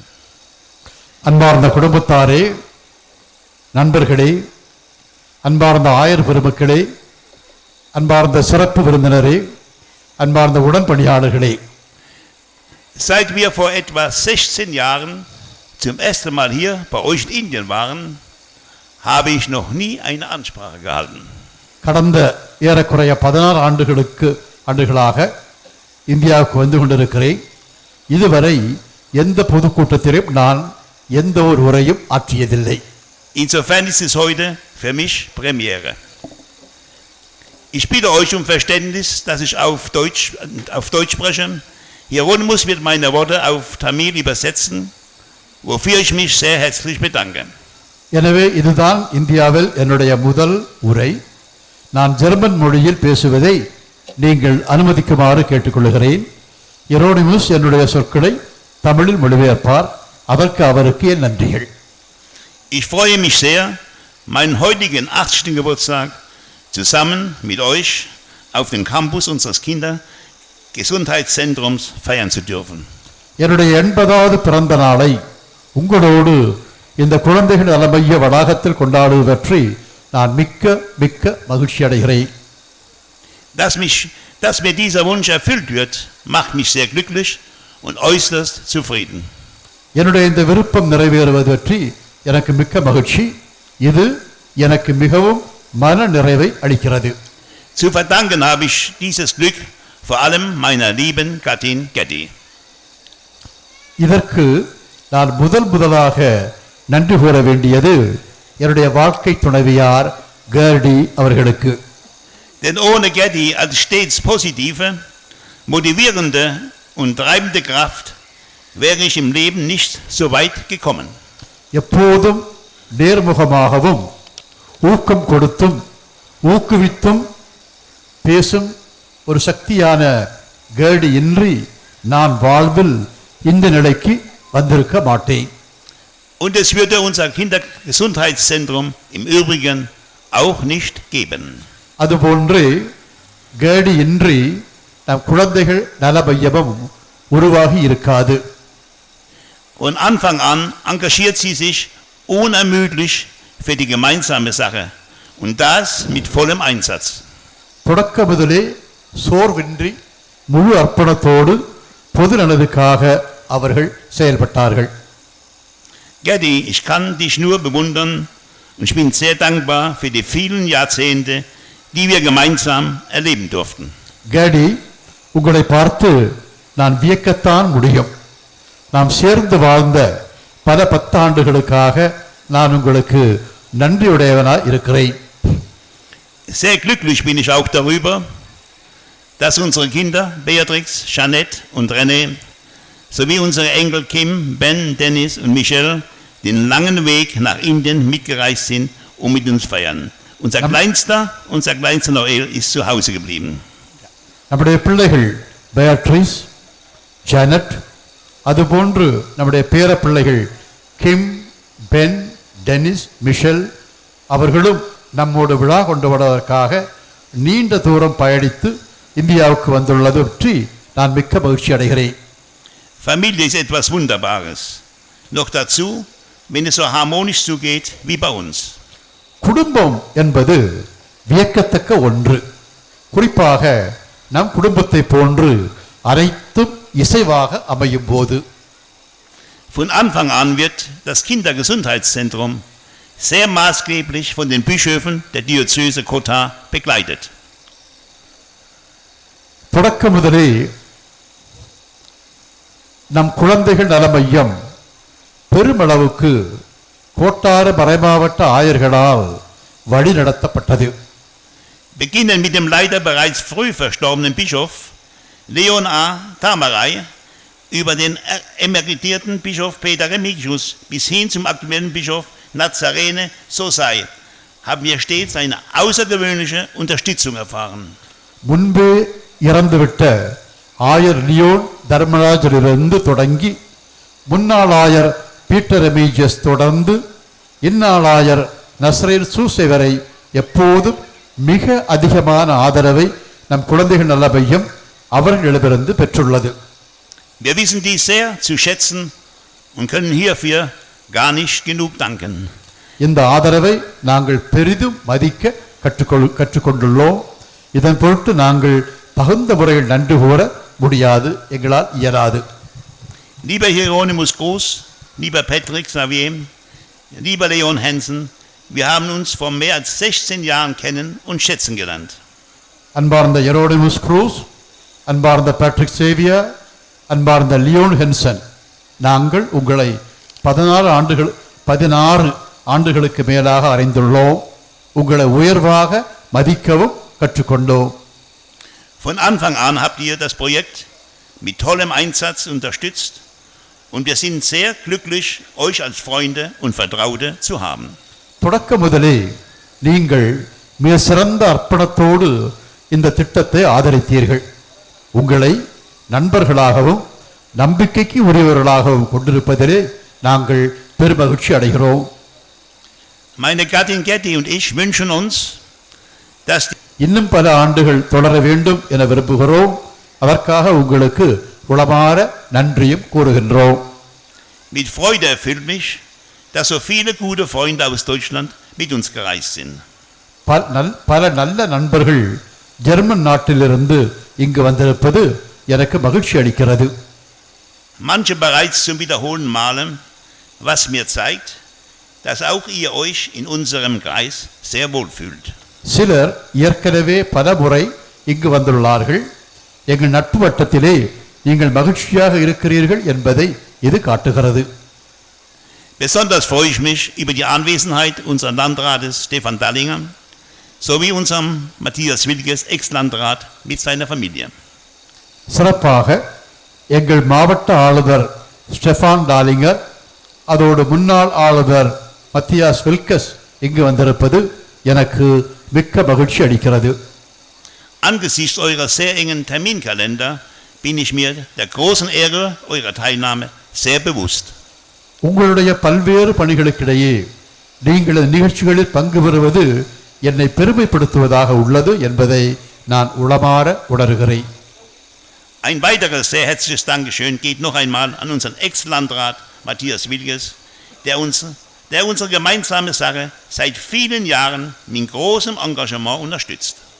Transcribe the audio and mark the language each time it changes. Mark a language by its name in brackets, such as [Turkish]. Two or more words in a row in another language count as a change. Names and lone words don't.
[Tamil] அன்பார்ந்த குடும்பத்தாரே, நண்பர்களே, அன்பார்ந்த ஆயர் பெருமக்களே, அன்பார்ந்த சிறப்பு விருந்தினரே, அன்பார்ந்த உடன்பணியாளர்களே. [German] Seit wir vor etwa 16 Jahren zum ersten Mal hier bei euch in Indien waren, habe ich noch nie eine Ansprache gehalten. [Tamil] கடந்த ஏறக்குறைய 16 ஆண்டுகளாக இந்தியாவுக்கு வந்து கொண்டிருக்கிறேன். இதுவரை எந்த பொதுக்கூட்டத்திலும் நான் எந்த ஒரு உரையும் ஆற்றியதில்லை. [German] Insofern ist es heute für mich Premiere. Ich bitte euch um Verständnis, dass ich auf Deutsch spreche. Hieronymus wird meine Worte auf Tamil übersetzen, wofür ich mich sehr herzlich bedanke. [Tamil] எனவே இதுதான் இந்தியாவில் என்னுடைய முதல் உரை. நான் ஜெர்மன் மொழியில் பேசுவதை நீங்கள் அனுமதிக்குமாறு கேட்டுக்கொள்கிறேன். எரோனிமுஸ் என்னுடைய சொற்களை தமிழில் மொழிபெயர்ப்பார். அதற்கு அவருக்கு என் நன்றிகள். [German] Ich freue mich sehr, meinen heutigen 80. Geburtstag zusammen mit euch auf dem Campus unseres Kindergesundheitszentrums feiern zu dürfen. [Tamil] என்னுடைய 80வது பிறந்த நாளை உங்களோடு இந்த குழந்தைகள் நலமைய வளாகத்தில் கொண்டாடுவது பற்றி நான் மிக்க மிக்க மகிழ்ச்சி அடைகிறேன். [German] Dass mich Dass mir dieser Wunsch erfüllt wird, macht mich sehr glücklich und äußerst zufrieden. [Tamil] என்னுடைய இந்த விருப்பம் நிறைவேறுவது பற்றி எனக்கு மிக்க மகிழ்ச்சி. இது எனக்கு மிகவும் மன நிறைவை அளிக்கிறது. [German] Zu verdanken habe ich dieses Glück vor allem meiner lieben Gattin Getty. [Tamil] இதற்கு நான் முதலாக நன்றி கூற வேண்டியது என்னுடைய வாழ்க்கை துணைவியார் கர்டி அவர்களுக்கு. [German] Denn ohne Getty als stets positive, motivierende und treibende Kraft wäre ich im Leben nicht so weit gekommen. [Tamil] எப்போதும் நேர்முகமாகவும் ஊக்கம் கொடுத்தும் ஊக்குவித்தும் பேசும் ஒரு சக்தியான கர்டி இன்றி நான் வாழ்வில் இந்த நிலைக்கு வந்திருக்க மாட்டேன். [German] Und es würde unser Kindergesundheitszentrum im Übrigen auch nicht geben. [Tamil] அதுபோன்று கர்டி இன்றி நம் குழந்தைகள் நல மையமும் உருவாகி இருக்காது. [German] Von Anfang an engagiert sie sich unermüdlich für die gemeinsame Sache und das mit vollem Einsatz. [Tamil] தொடக்க முதலே சோர்வின்றி முழு அர்ப்பணத்தோடு பொது நலனுக்காக அவர்கள் செயல்பட்டார்கள். [German] Getty, ich kann dich nur bewundern und ich bin sehr dankbar für die vielen Jahrzehnte, die wir gemeinsam erleben durften. [Tamil] கர்டி, உங்களை பார்த்து நான் வியக்கத்தான் முடியும். நாம் சேர்ந்து வாழ்ந்த பல பத்தாண்டுகளுக்காக நான் உங்களுக்கு நன்றியுடையவனாய் இருக்கிறேன். [German] Sehr glücklich bin ich auch darüber, dass unsere Kinder Beatrix, Jeanette und René sowie unsere Enkel Kim, Ben, Dennis und Michelle den langen Weg nach Indien mitgereist sind, um mit uns feiern. Unser kleinster Noel ist zu Hause geblieben. [Tamil] நம்முடைய பிள்ளைகள் பெயாட்ரிஸ், ஜானட், அதுபோன்று நம்முடைய பேர பிள்ளைகள் கிம், பென், டெனிஸ், மிஷல் அவர்களும் நம்மோடு விழா கொண்டு வருவதற்காக நீண்ட தூரம் பயணித்து இந்தியாவுக்கு வந்துள்ளது பற்றி நான் மிக்க மகிழ்ச்சி அடைகிறேன். [German] Familie ist etwas Wunderbares. Noch dazu, wenn es so harmonisch zugeht wie bei uns. [Tamil] குடும்பம் என்பது வியக்கத்தக்க ஒன்று. குறிப்பாக நம் குடும்பத்தை போன்று அனைத்தும் இசைவாக அமையும் போது. [German] Von Anfang an wird das Kindergesundheitszentrum sehr maßgeblich von den Bischöfen der Diözese Kota begleitet. [Tamil] தொடக்க முதலே நம் குழந்தைகள் நல மையம் பெருமளவுக்கு கோட்டாறு மறைமாவட்ட ஆயர்களால் வழி நடத்தப்பட்டது. [German] Beginnen mit dem leider bereits früh verstorbenen Bischof Leon A. Tamaray über den emeritierten Bischof Peter Remigius bis hin zum aktuellen Bischof Nazarene Sosai haben wir stets eine außergewöhnliche Unterstützung erfahren. [Tamil] முன்பே இறந்துவிட்ட ஆயர் லியோன் தர்மராஜிலிருந்து தொடங்கி முன்னாள் ஆயர் பீட்டர் ரெமிஜியஸ் தொடர்ந்து இந்நாள் ஆயர் நஸ்ரேன் சூசை வரை எப்போதும் மிக அதிகமான ஆதரவை நம் குழந்தைகள் நல மையம் அவர்களிடமிருந்து பெற்றுள்ளது. [German] Wir wissen dies sehr zu schätzen und können hierfür gar nicht genug danken. [Tamil] இந்த ஆதரவை நாங்கள் பெரிதும் மதிக்க கற்றுக்கொண்டுள்ளோம். இதன் பொருட்டு நாங்கள் தகுந்த முறையில் நன்றி கூற முடியாது, எங்களால் இயலாது. [German] Lieber Hieronymus Groß, lieber Patrick Xavier, lieber Leon Hansen, wir haben uns vor mehr als 16 Jahren kennen und schätzen gelernt. [Tamil] அன்பார்ந்த எரோனிமஸ் க்ரூஸ், அன்பார்ந்த பேட்ரிக் சேவியர், அன்பார்ந்த லியோன் ஹென்சன், நாங்கள் உங்களை 16 ஆண்டுகளுக்கு மேலாக அறிந்துள்ளோம். உங்களை உயர்வாக மதிக்கவும் கற்றுக்கொண்டோம். [German] Von Anfang an habt ihr das Projekt mit tollem Einsatz unterstützt und wir sind sehr glücklich, euch als Freunde und Vertraute zu haben. [Tamil] தொடக்க முதலே நீங்கள் மிக சிறந்த அர்ப்பணத்தோடு இந்த திட்டத்தை ஆதரித்தீர்கள். உங்களை நண்பர்களாகவும் நம்பிக்கைக்கு உரியவர்களாகவும் கொண்டிருப்பதிலே நாங்கள் பெருமகிழ்ச்சி அடைகிறோம். [German] Meine Gattin Getty und ich wünschen uns, dass [Tamil] இன்னும் பல ஆண்டுகள் தொடர வேண்டும் என விரும்புகிறோம். அதற்காக உங்களுக்கு உளமாற நன்றியும் கூறுகின்றோம். [German] Mit Freude erfüllt mich, dass so viele gute Freunde aus Deutschland mit uns gereist sind. [Tamil] பல நல்ல நண்பர்கள் ஜெர்மன் நாட்டிலிருந்து இங்கு வந்திருப்பது எனக்கு மகிழ்ச்சி அளிக்கிறது. [German] Manche bereits zum wiederholten Malen, was mir zeigt, dass auch ihr euch in unserem Kreis sehr wohl fühlt. [Tamil] சிலர் ஏற்கனவே பல முறை இங்கு வந்துள்ளார்கள். எங்கள் நட்பு வட்டத்திலே நீங்கள் மகிழ்ச்சியாக இருக்கிறீர்கள் என்பதை இது காட்டுகிறது. [German] Besonders freue ich mich über die Anwesenheit unseres Landrates Stefan Dallinger sowie unserem Matthias Wilkes, Ex-Landrat, mit seiner Familie. [Tamil] சிறப்பாக எங்கள் மாவட்ட ஆளுநர் ஸ்டெஃபான் டாலிங்கர் அதோடு முன்னாள் ஆளுநர் மத்தியாஸ் வில்கஸ் இங்கு வந்திருப்பது எனக்கு மிக்க மகிழ்ச்சி அளிக்கிறது. [German] Angesichts eurer sehr engen Terminkalender bin ich mir der großen Ehre eurer Teilnahme sehr bewusst. [Tamil] உங்களுடைய பல்வேறு பணிகளுக்கிடையே நீங்கள் இந்த நிகழ்ச்சிகளில் பங்கு பெறுவது என்னை பெருமைப்படுத்துவதாக உள்ளது என்பதை நான் உளமாற உணர்கிறேன். [German] Ein weiteres sehr herzliches Dankeschön geht noch einmal an unseren Ex-Landrat Matthias Wilkes, der unsere gemeinsame Sache seit vielen Jahren mit großem Engagement unterstützt.